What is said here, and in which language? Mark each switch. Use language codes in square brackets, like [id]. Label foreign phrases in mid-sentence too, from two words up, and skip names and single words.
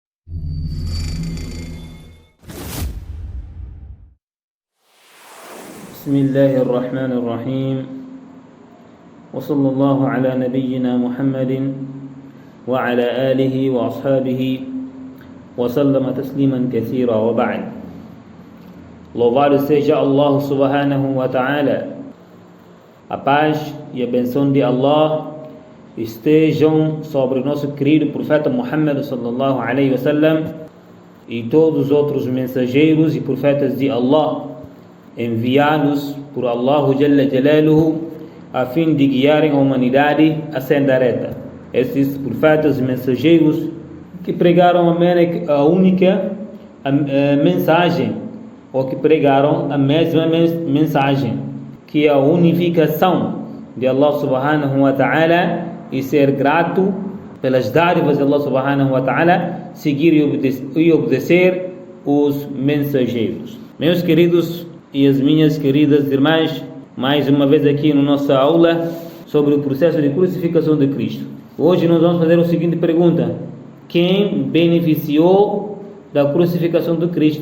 [ar] بسم الله الرحمن الرحيم، وصلى الله على نبينا محمد وعلى آله وأصحابه وسلم تسليما كثيرا وبعد. [pt] Louvado seja Allah [ar] سبحانه وتعالى. [pt] A paz e a benção de Allah estejam sobre o nosso querido profeta Muhammad [ar] صلى الله عليه وسلم [pt] e todos os outros mensageiros e profetas de Allah enviados por Allah [ar] جل جلاله [pt] a fim de guiarem a humanidade à senda reta. Esses profetas e mensageiros que pregaram a única mensagem, ou que pregaram a mesma mensagem, que é a unificação de Allah [ar] سبحانه وتعالى [pt] e ser grato pelas dádivas de Allah [ar] سبحانه وتعالى, [pt] seguir e obedecer os mensageiros. Meus queridos e as minhas queridas irmãs, mais uma vez aqui na nossa aula sobre o processo de crucificação de Cristo. Hoje nós vamos fazer a seguinte pergunta: quem beneficiou da crucificação de Cristo?